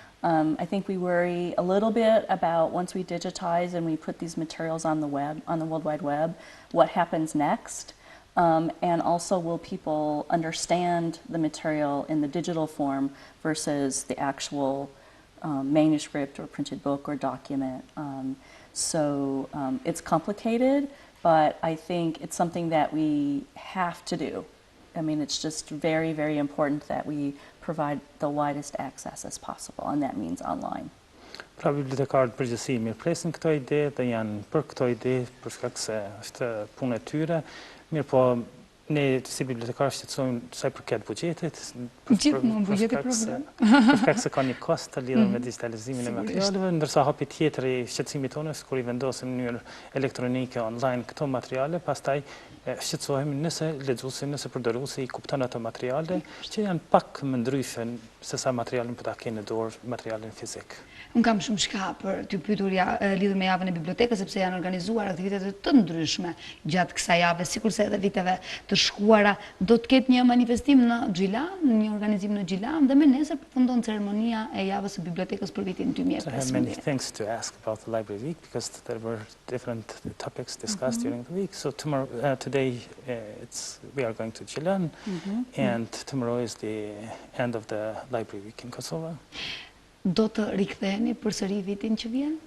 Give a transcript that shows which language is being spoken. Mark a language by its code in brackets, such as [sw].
[en] I think we worry a little bit about once we digitize and we put these materials on the web, on the World Wide Web, what happens next, and also will people understand the material in the digital form versus the actual manuscript or printed book or document. So it's complicated, but I think it's something that we have to do. I mean, it's just very, very important that we provide the widest access as possible, and that means online. [sq] Pra bibliotekarët përgjithësi mirëpresin këto ide dhe janë për këto ide për shkak se është punë e tyre. Mirë po, ne si bibliotekarë shqetësojmë sa i përket buxhetit. Gjithmonë buxheti problem. Për shkak se ka një kost të lidhur me digitalizimin e materialeve, ndërsa hapi tjetër i shqetësimit tonë është kur i vendosim në mënyrë elektronike online këto materiale, pastaj shqetësohemi nëse lexuesi, nëse përdoruesi i kupton ato materiale që janë pak më ndryshe se sa materialin po ta kenë në dorë materialin fizik. Unë kam shumë shka për t'ju pyetur lidhur me javën e bibliotekës, sepse janë organizuar aktivitete të ndryshme gjatë kësaj jave, sikurse edhe viteve të shkuara. Do të ketë një manifestim në Xhilan, një organizim në Xhilan, dhe me nesër përfundon ceremonia e javës së bibliotekës për vitin 2015. [en] I have many things to ask about the Library Week because there were different topics discussed during the week. So today we are going to Xhilan, and tomorrow is the end of the Library Week in Kosovo. [sq] Do të riktheheni përsëri vitin që vjen?